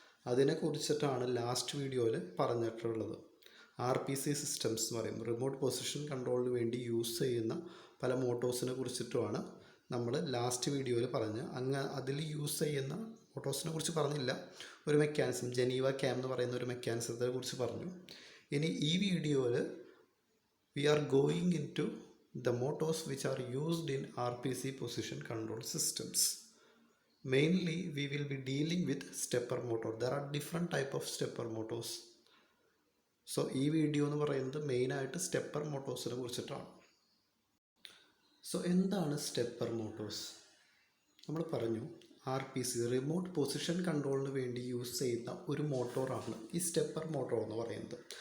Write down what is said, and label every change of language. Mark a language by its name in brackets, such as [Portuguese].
[Malayalam] അതിനെക്കുറിച്ചിട്ടാണ് last വീഡിയോയിൽ പറഞ്ഞിട്ടുള്ളത്. RPC systems എന്ന് പറയും, റിമോട്ട് പൊസിഷൻ കൺട്രോളിന് വേണ്ടി യൂസ് ചെയ്യുന്ന പല മോട്ടോഴ്സിനെ കുറിച്ചിട്ടുമാണ് നമ്മൾ ലാസ്റ്റ് വീഡിയോയിൽ പറഞ്ഞത്. അതിൽ യൂസ് ചെയ്യുന്ന മോട്ടോഴ്സിനെ കുറിച്ച് പറഞ്ഞില്ല, ഒരു മെക്കാനിസം ജനീവ ക്യാം എന്ന് പറയുന്ന ഒരു മെക്കാനിസത്തെ കുറിച്ച് പറഞ്ഞു. ഇനി ഈ വീഡിയോയിൽ [English] We are going into the motors which are used in RPC position control systems. Mainly we will be dealing with stepper motor. There are different type of stepper motors. [Malayalam] So ഈ video എന്ന് പറയുന്നത് മെയിനായിട്ട് stepper മോട്ടോഴ്സിനെ കുറിച്ചിട്ടാണ്. So എന്താണ് stepper Motors? നമ്മൾ പറഞ്ഞു RPC remote position കൺട്രോളിന് വേണ്ടി use ചെയ്യുന്ന ഒരു മോട്ടോറാണ് ഈ സ്റ്റെപ്പർ മോട്ടോർ എന്ന് പറയുന്നത്.